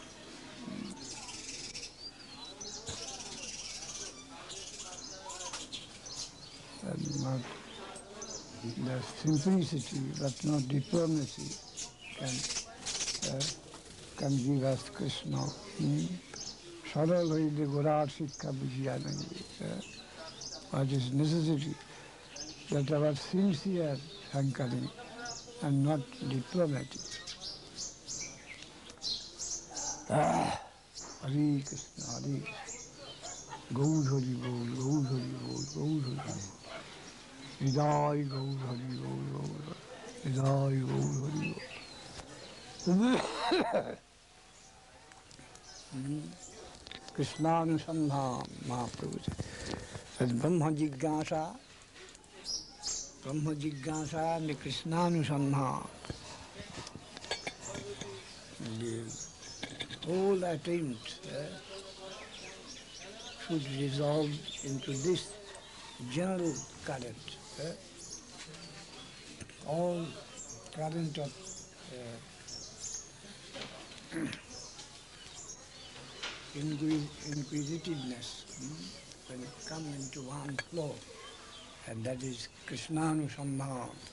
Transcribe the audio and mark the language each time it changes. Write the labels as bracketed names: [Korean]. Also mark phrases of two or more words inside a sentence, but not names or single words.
[English] And not the simplicity but not diplomacy can give us Krishna. [Bangla] সরল হইলে গৌরার শিক্ষা বুঝিয়া নাহি. [English] What is necessary that our sincere hankering and not diplomatic. Hare Krishna, Hare Gaur Hari Bol, Gaur Hari Bol, Gaur Hari Bol. Hidai Gaur Hari Bol, Gaur Hari Hidai Gaur Hari Bol. Krishnanusandham, Mahaprabhu said. Brahma Jigyasa and Krishnanusandham. The whole attempt should resolve into this general current. All current of inquisitiveness when come into one flow, and that is Krishnanusandham.